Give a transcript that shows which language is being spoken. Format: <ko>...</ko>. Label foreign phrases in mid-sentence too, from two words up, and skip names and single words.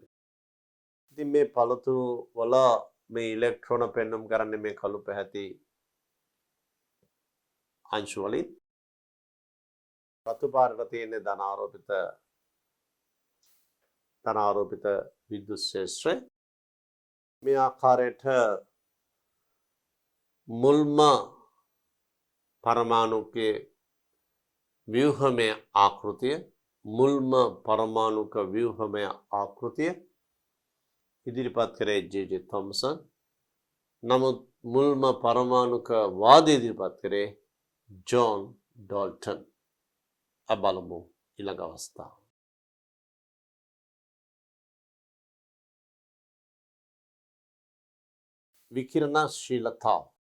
<si>ඉතින් මේ පළතු වල මේ ඉලෙක්ට්‍රෝන පෙන්වම් කරන්නේ මේ කළු පැහැති අංශු වලින්. රතු පාටට තියෙන ධනාරෝපිත විද්‍යුත් ක්ෂේත්‍රය මේ ආකාරයට මුල්ම පරමාණු ව්‍යූහමය ආකෘතිය මුල්ම පරමාණුක ව්‍යූහමය ආකෘතිය ඉදිරිපත් කරේ ජේ.ජේ. තොම්සන්. නමුත් මුල්ම परमाणुක වාදය ඉදිරිපත් කරේ ජෝන් ඩෝල්ටන්. බලමු ඊළඟ අවස්ථාව. විකිරණශීලතාව.</si>